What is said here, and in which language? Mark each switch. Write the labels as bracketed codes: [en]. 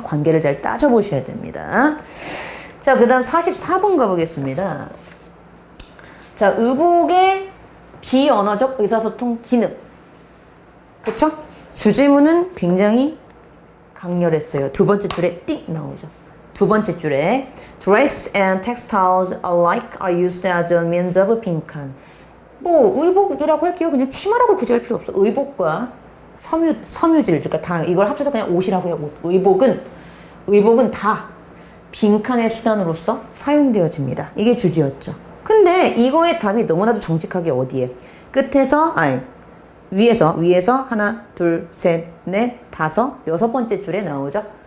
[ko] 관계를 잘 따져보셔야 됩니다. 자, 그 다음 44번 가보겠습니다. 자, 의복의 비언어적 의사소통 기능. 그쵸? 주제문은 굉장히 강렬했어요. 두 번째 줄에 띡 나오죠. 두 번째 줄에 [en] Dress and textiles alike are used as a means of 빈칸. [ko] 뭐 의복이라고 할게요. 그냥 치마라고 굳이 할 필요 없어. 의복과 섬유질, 그러니까 다 이걸 합쳐서 그냥 옷이라고 해요. 옷. 의복은 다 빈칸의 수단으로서 사용되어집니다. 이게 주제였죠. 근데 이거의 답이 너무나도 정직하게 어디에? 끝에서 위에서 하나, 둘, 셋, 넷, 다섯, 여섯 번째 줄에 나오죠.